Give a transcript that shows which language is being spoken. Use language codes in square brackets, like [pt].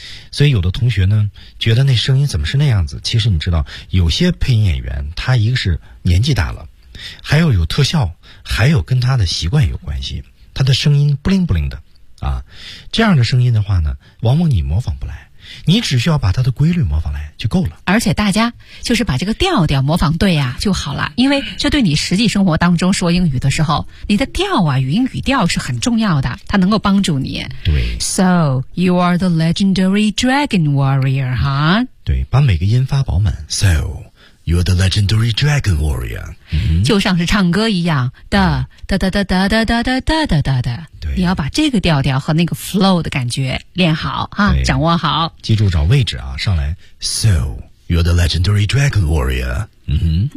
[zh] 所以有的同学呢觉得那声音怎么是那样子，其实你知道有些配音演员他一个是年纪大了，还有特效，还有跟他的习惯有关系，他的声音不灵不灵的啊，这样的声音的话呢往往你模仿不来，你只需要把他的规律模仿来就够了。而且大家就是把这个调调模仿对啊就好了，因为这对你实际生活当中说英语的时候你的调啊语音语调是很重要的，它能够帮助你。对， [en] So you are the legendary dragon warrior huh? [zh] 对，把每个音发饱满。 [en] SoYou're the legendary dragon warrior、 [zh] 嗯、就像是唱歌一样的的的的的的的的的的的的，你要把这个调调和那个 flow 的感觉练好啊，掌握好，记住找位置啊，上来 [en] So you're the legendary dragon warrior [zh] 嗯